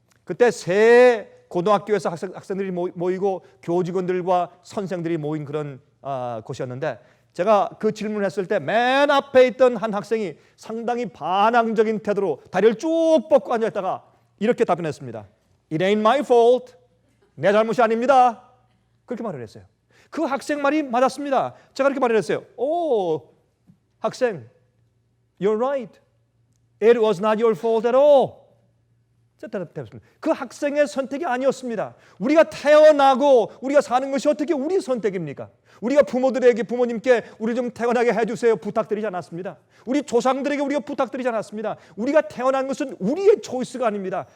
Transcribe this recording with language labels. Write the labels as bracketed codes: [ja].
[ko] 그때 새 고등학교에서 학생들이 모이고 교직원들과 선생들이 모인 그런 곳이었는데, 제가 그 질문을 했을 때 맨 앞에 있던 한 학생이 상당히 반항적인 태도로 다리를 쭉 뻗고 앉아있다가 이렇게 답변했습니다. [en] It ain't my fault. [ko] 내 잘못이 아닙니다. 그렇게 말을 했어요. 그 학생 말이 맞았습니다. 제가 그렇게 말을 했어요. 오, 학생, [en] you're right. It was not your fault at all. [ko] 그 학생의 선택이 아니었습니다. 우리가 태어나고 우리가 사는 것이 어떻게 우리 선택입니까? 우리가 부모님께 우리 좀 태어나게 해주세요 부탁드리지 않았습니다. 우리 조상들에게 우리가 부탁드리지 않았습니다. 우리가 태어난 것은 우리의 초이스가 아닙니다.